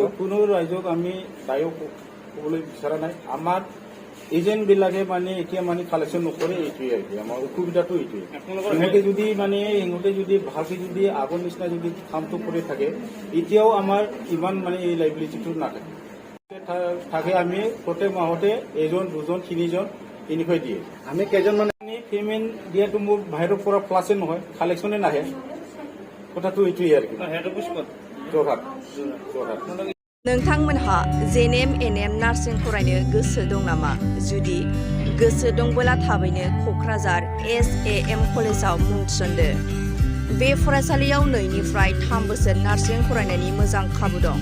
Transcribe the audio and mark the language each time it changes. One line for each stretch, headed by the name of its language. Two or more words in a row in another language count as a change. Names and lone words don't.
Assamese: কোনো ৰাইজক আমি দায়ী ক'বলৈ বিচৰা নাই আমাৰ এজেণ্টবিলাকে মানে এতিয়া মানে কালেকশ্যন নকৰে এইটোৱে আমাৰ অসুবিধাটো এইটোৱে সিহঁতে যদি ভালকে যদি আগৰ নিচিনা যদি কামটো কৰি থাকে এতিয়াও আমাৰ ইমান মানে এই লাইবিলিটিটো নাথাকে থাকে আমি প্ৰত্যেক মাহতে 1 জন 2 জন 3 জন এনেকৈ দিয়ে আমি কেইজন মানে পেমেণ্ট দিয়াটো মোৰ বাহিৰৰ পৰা প্লাছে নহয় কালেকশ্যনে নাহে কথাটো এইটোৱে আৰু যোৰহাট
Bodo: नोंथांमोनहा जेएनएम एनएम नार्सिं फरायनो गोसो दं नामा जुदि गोसो दंबोला थाबैनो क'क्राझार SAM कलेजाव मुं थिसनदो। बे फरायसालियाव 2निफ्राय 3 बोसोर नार्सिं फरायनायनि मोजां खाबु दं।